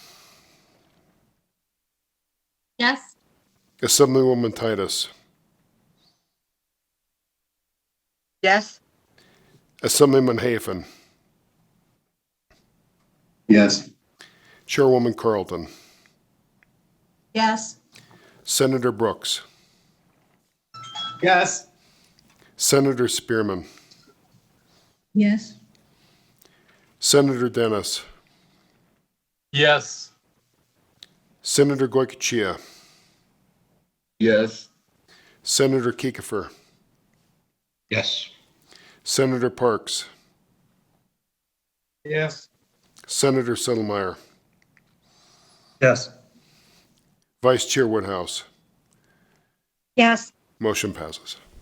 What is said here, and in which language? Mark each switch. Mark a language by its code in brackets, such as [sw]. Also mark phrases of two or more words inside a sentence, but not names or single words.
[en] Yes. Assemblywoman Titus. Yes. Assemblyman Hafen. Yes. Chairwoman Carlton. Yes. Senator Brooks. Yes. Senator Spearman. Yes. Senator Dennis. Yes. Senator Goycochea. Yes. Senator Kiefer. Yes. Senator Parks. Yes. Senator Settlemyre. Yes. Vice Chair Woodhouse. Yes. Motion passes.